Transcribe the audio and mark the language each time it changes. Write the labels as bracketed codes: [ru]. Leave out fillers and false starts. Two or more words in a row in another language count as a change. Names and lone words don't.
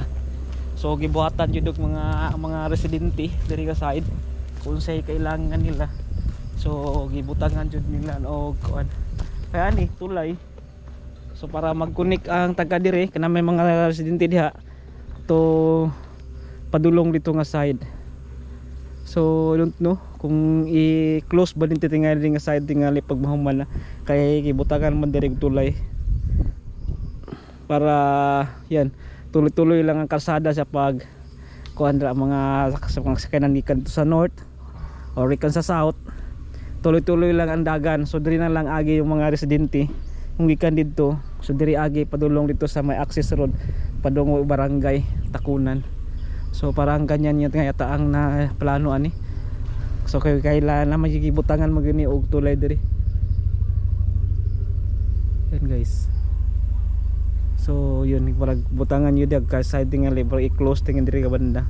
[ceb] So gibuhatan jud og mga residente diri nga side kung say kailangan nila. So gibutangan jud nila og kuan kaya ani tulay. So para mag-connect ang taga dire kana may mga residente diha to padulong dito nga side. So [en] don't know [ceb] kung i-close ba din tingali nga side tingali pag mahuman na kay gibutangan man diri tulay para yan tuloy-tuloy lang ang kalsada sa pag kuan ra mga sakyanan gikan sa north or gikan sa south, tuloy-tuloy lang ang dagan. So diri na lang agi yung mga residente kung gikan didto, so diri agi padulong dito sa may access road padung barangay Takunan. [tl] So parang ganyan yun nga yata ang na plano ani. So kailangan na magigibutangan magini og tulay diri. Yan guys. [ceb] So yun parang butangan yun dag ka side nga level i-close tingin diri ka banda.